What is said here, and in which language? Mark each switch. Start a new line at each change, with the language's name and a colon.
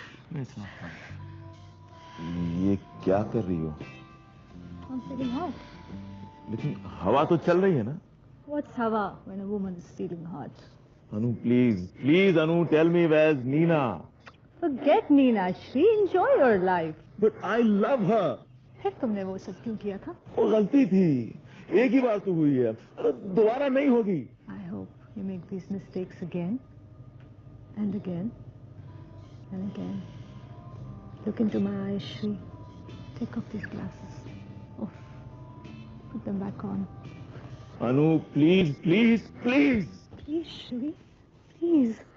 English: No, it's not fun.
Hindi: ये क्या कर रही हो?
English: I'm stealing heart.
Hindi: लेकिन हवा तो चल रही है ना?
English: What's hava when a woman is stealing heart? Anu, please, Anu, tell me where's Nina? Forget Nina, Shri. Enjoy your life. But I love her.
Hindi: फिर तुमने वो सब क्यों किया था? वो गलती थी, एक ही बार तो हुई है, दोबारा नहीं होगी।
English: I hope you make these mistakes again and again and again. Look into my eyes, Shri. Take off these glasses. Oh, put them back on. Anu, please. Please, Shri. Please.